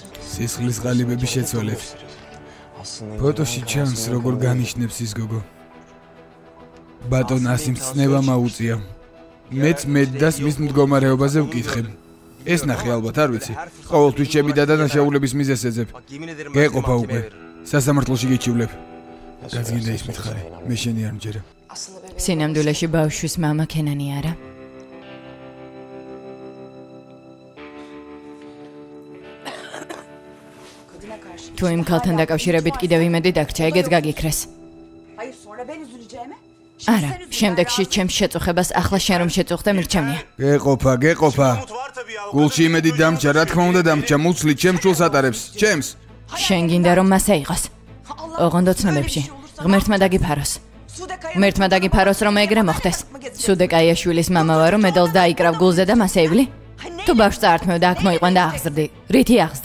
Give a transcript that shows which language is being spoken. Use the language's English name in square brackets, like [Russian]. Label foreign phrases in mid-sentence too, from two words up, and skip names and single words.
[Georgian] სისხლის ყალიბები შეცვალეთ. [Turkish] Aslında [Georgian] ფოტოში ჩანს როგორ განიშნებს ის გოგო. ბატონ ასიმს ცნება მაუწია. მეც მედდას მის მდგომარეობაზე ვკითხებ. ეს ნახე ალბათ არ ვიცი. ყოველთვის ჩემი დადანაშაულების მიზეზს ეძებ. [Turkish] Bak yemin ederim [Georgian] გეყოფა უკვე. სასამართლოში გიჩივლებ. გაძგინდა ის მითხარი. მე შენი არ მჯერა. [Turkish] Aslında bebeğim. [Georgian] სინამდვილეში ბავშვის მამა კენანი არა? [Turkish] Kadına karşı. [Georgian] თუ იმ ქალთან დაკავშირებით კიდევ იმედი დაგრჩა, ეგეც გაგიქრეს. [Turkish] Hayır sonra ben üzüleceğime. [Georgian] არა, შემდეგში ჩემს შეწუხებას ახლა შენ რომ შეწუხდე მირჩევნია. გეყოფა, გეყოფა. [Turkish] Umut var tabii ya. [Georgian] გულში იმედი დამჭა, რა თქმა უნდა დამჭა, მუცლი ჩემს სულს ატარებს. ჩემს. შენ გინდა რომ მასე იყოს. ოღონდ ოცნებებში. ღმერთმა დაგიფაროს. ღმერთმა დაგიფაროს რომ ეგრე მოხდეს. სუდეკაიაშვილის მამა ვარო, მედალს დაიკრავ გულზე და მასე ივლი. თუ ბავშვს წაართმევ და აქ მოიყვან და აღზრდი.